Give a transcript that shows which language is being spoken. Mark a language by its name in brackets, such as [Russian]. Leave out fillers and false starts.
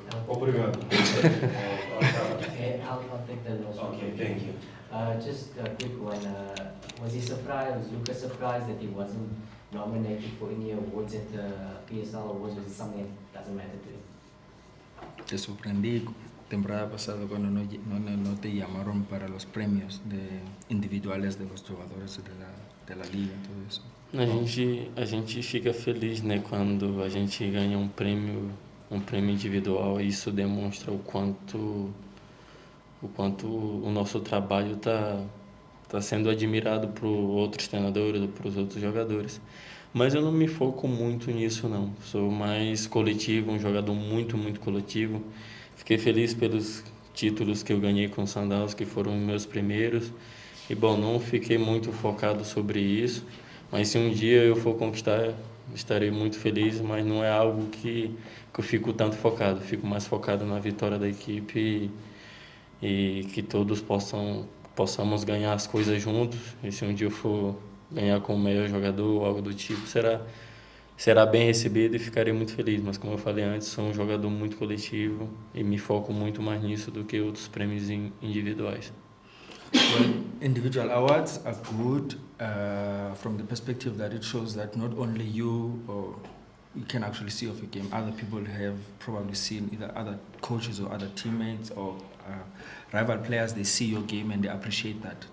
[English] I'll take that also. Okay, thank you. Just a quick one. Was Lucas surprised that he wasn't nominated for any awards at the PSL awards? Was it something that doesn't matter to him? [Spanish] Te sorprendí temporada pasada cuando no te llamaron para los premios individuales de los jugadores de la liga, todo eso. [Portuguese] A gente fica feliz, né, quando a gente ganha um prêmio individual. Isso demonstra o quanto o nosso trabalho tá sendo admirado por outros treinadores, por outros jogadores. Mas eu não me foco muito nisso, não. Sou mais coletivo, um jogador muito, muito coletivo. Fiquei feliz pelos títulos que eu ganhei com o Sundowns, que foram meus primeiros. E, bom, não fiquei muito focado sobre isso. Mas se um dia eu for conquistar, estarei muito feliz. Mas não é algo que eu fico tanto focado. Fico mais focado na vitória da equipe e que todos possamos ganhar as coisas juntos. E se um dia eu for ganhar como melhor jogador ou algo do tipo, será bem recebido e ficarei muito feliz. Mas como eu falei antes, sou um jogador muito coletivo e me foco muito mais nisso do que outros prêmios individuais. [English] Well, individual awards are good from the perspective that it shows that not only you can actually see of a game, other people have probably seen, either other coaches or other teammates or rival players, they see your game and they appreciate that.